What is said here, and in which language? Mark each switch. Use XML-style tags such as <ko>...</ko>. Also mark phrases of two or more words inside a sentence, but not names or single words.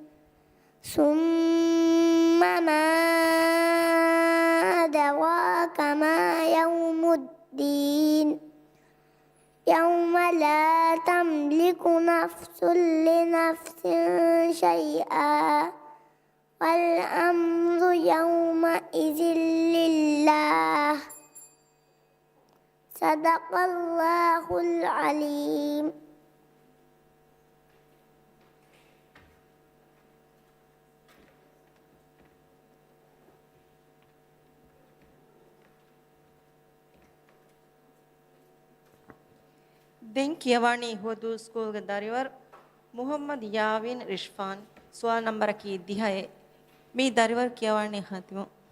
<ar>ثم ما أدراك ما يوم الدين يوم لا تملك نفس لنفس شيئا والأمر يومئذ لله صدق الله العليم</ar> <si>දැන් කියවණි හුදු ස්කූල්ගේ දරිවර මුහම්මද් යාවින් රිෂ්ෆාන් සුවල් නම්බර කි 10 මේ දරිවර කියවණි හතිමු</si>